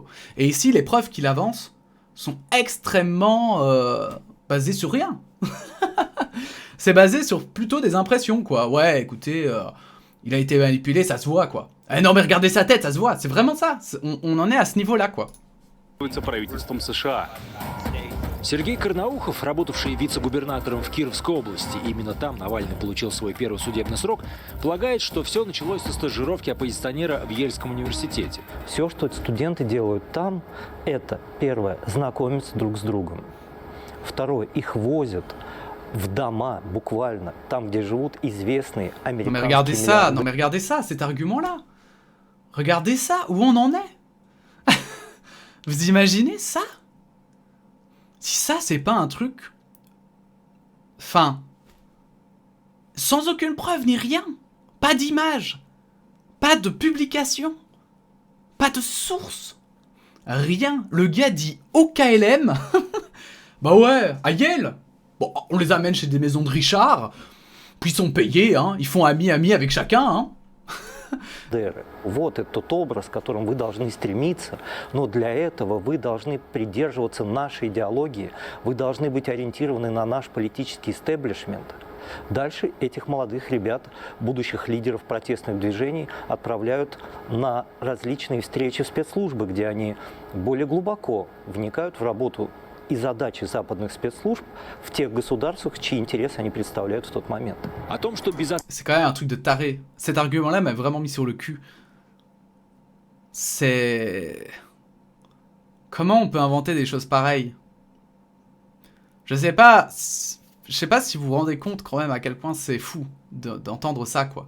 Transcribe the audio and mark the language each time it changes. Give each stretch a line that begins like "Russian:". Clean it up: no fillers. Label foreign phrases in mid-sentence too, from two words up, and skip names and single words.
French: Et ici, les preuves qu'il avance sont extrêmement basées sur rien. C'est basé sur plutôt des impressions, quoi. Ouais, écoutez, il a été manipulé, ça se voit, quoi. Eh non, mais regardez sa tête, ça se voit. C'est vraiment ça. On en est à ce niveau-là, quoi.
Russian: правительством США. Сергей Карнаухов, работавший вице-губернатором в Кировской области, именно там Навальный получил свой первый судебный срок, полагает, что все началось со стажировки оппозиционера в Ельском университете. Все, что студенты делают там, это, первое, знакомиться друг с другом. Второе, их возят в дома, буквально, там, где живут известные американские миллиардеры.
French: Non mais regardez ça, cet argument-là. Regardez ça, où on en est. Vous imaginez ça? Si ça, c'est pas un truc... Enfin... Sans aucune preuve ni rien. Pas d'image. Pas de publication. Pas de source. Rien. Le gars dit au KLM. Bah ouais, à Yale. Bon, on les amène chez des maisons de Richard. Puis ils sont payés, hein. Ils font ami-ami avec chacun, hein.
Russian: Вот это тот образ, к которому вы должны стремиться, но для этого вы должны придерживаться нашей идеологии, вы должны быть ориентированы на наш политический истеблишмент. Дальше этих молодых ребят, будущих лидеров протестных движений, отправляют на различные встречи в спецслужбы, где они более глубоко вникают в работу и задачи западных спецслужб в тех государствах, чьи интересы они представляют в тот момент. О том, что без...
French: C'est quand même un truc de taré. Cet argument-là m'a vraiment mis sur le cul. C'est... Comment on peut inventer des choses pareilles? Je sais pas si vous vous rendez compte quand même à quel point c'est fou d'entendre ça, quoi.